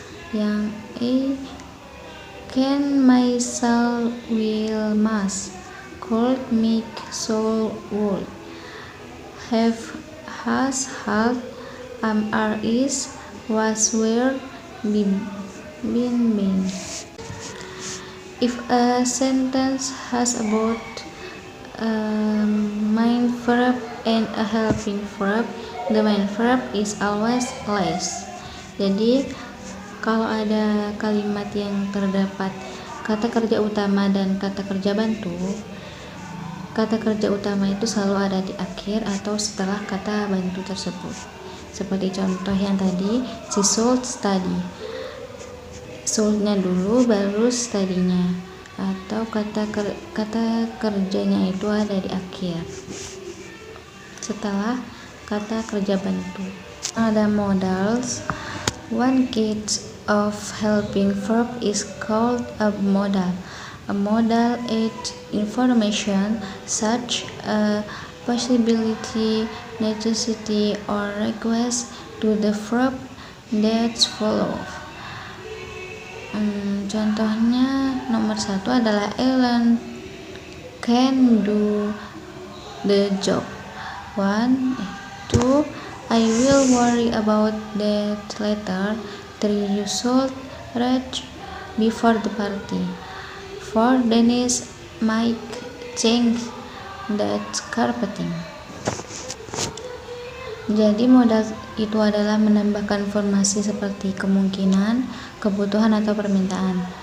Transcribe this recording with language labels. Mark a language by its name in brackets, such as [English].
[English] Yang A, can, may, shall, will, must, could, make, should, would, have, has, had, are, is, was, were, been. If a sentence has both a main verb and a helping verb, the main verb is always less. [Indonesian] Jadi kalau ada kalimat yang terdapat kata kerja utama dan kata kerja bantu, kata kerja utama itu selalu ada di akhir atau setelah kata bantu tersebut. Seperti contoh yang tadi, [English] she should study. [Indonesian] Should-nya dulu baru study-nya, atau kata kerjanya itu ada di akhir setelah kata kerja bantu. Ada modals. [English] One case of helping verb is called a modal. A modal adds information such a possibility, necessity, or request to the verb that follows. [Indonesian] Contohnya nomor 1 adalah [English] Ellen can do the job. 2. I will worry about that later. 3. You should read before the party. 4. Dennis might change that carpeting. [Indonesian] Jadi modal itu adalah menambahkan informasi seperti kemungkinan, kebutuhan atau permintaan.